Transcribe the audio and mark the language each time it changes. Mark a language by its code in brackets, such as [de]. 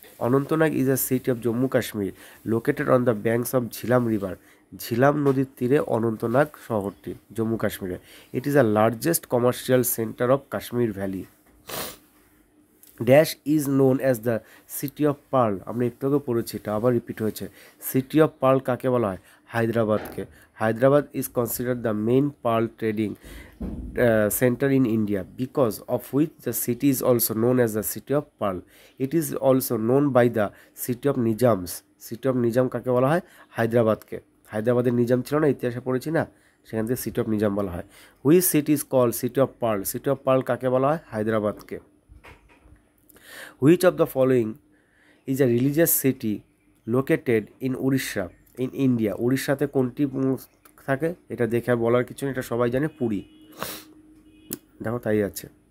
[en] Anantnag is a city of Jammu Kashmir located on the banks of Jhelum river, [bn] Jhelum নদীর তীরে অনন্তনাগ শহরটি জম্মু কাশ্মীরে। [en] It is the largest commercial centre of Kashmir valley. Dash is known as the city of pearl, [bn] আমরা একটু আগে পড়েছি, এটা আবার রিপিট হয়েছে। সিটি অফ পার্ল কাকে বলা হয়, হায়দ্রাবাদকে। [en] Hyderabad is considered the main pearl trading center in India, because of which the city is also known as the city of pearl. It is also known by the city of Nizams. [bn] City of Nizam কাকে বলা হয়, হায়দ্রাবাদকে। হায়দ্রাবাদের নিজাম ছিল না, ইতিহাসে পড়েছি না, সেখান থেকে সিটি অফ নিজাম বলা হয়। [en] which city is call city of pearl, city of pearl [bn] কাকে বলা হয়, হায়দ্রাবাদকে। [en] which of the following is a religious city located in Orissa in India, [bn] উড়িষ্যাতে কোনটি থাকে, এটা দেখে আর বলার কিছু নেই, এটা সবাই জানে, পুরী। দেখো তাই আছে।